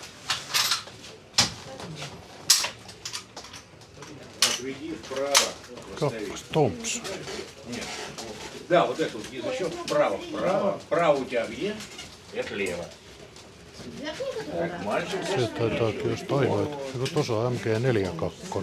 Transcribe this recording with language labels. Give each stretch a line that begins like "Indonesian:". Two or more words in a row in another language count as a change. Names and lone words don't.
Russian: Отведи вправо.
Finnish: Kappas Thompson.
Russian: Нет. Да, вот это вот язычок вправо, вправо. Вправо у тебя где? Это лево. Так, мальчик.
Finnish: Se taitaakin just aivan, että kun tuossa on MG42.